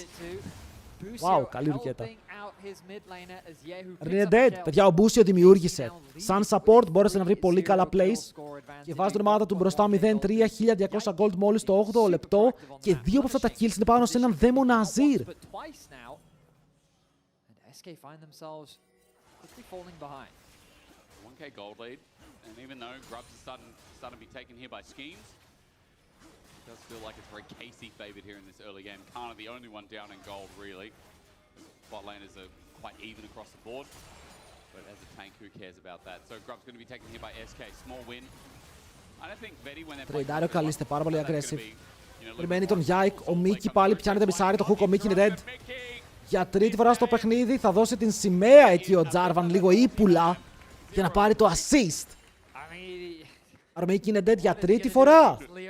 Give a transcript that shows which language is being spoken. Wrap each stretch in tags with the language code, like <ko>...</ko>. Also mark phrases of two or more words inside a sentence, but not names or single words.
<el>Wow, καλή ρουκέτα. Είναι dead. Παιδιά, ο Bocio δημιούργησε. Σαν support μπόρεσε να βρει πολύ καλά plays. Και βάζει την ομάδα του μπροστά 0-3, 1200 gold μόλις το 8ο λεπτό. Και 2 από αυτά τα kills είναι πάνω σε έναν δαίμονα Azir.</el> <en>SK find themselves quickly falling behind. 1k gold lead, and even though Grubs is starting to be taken here by Schemes, it does feel like it's very Casey favored here in this early game. Kana the only one down in gold, really. Bot lane is quite even across the board, but as a tank, who cares about that? So Grub's going to be taken here by SK. Small win.</en> <el>Τρεϊντάρει ο Καλίστε, πάρα πολύ aggressive. Περιμένει τον Yike, ο Μίκη πάλι πιάνει το μισάρι, το hook, ο Μίκη είναι dead. Για τρίτη φορά στο παιχνίδι θα δώσει την σημαία εκεί ο Jarvan, λίγο ύπουλα, για να πάρει το assist. Ο Μίκη είναι dead για τρίτη φορά.</el>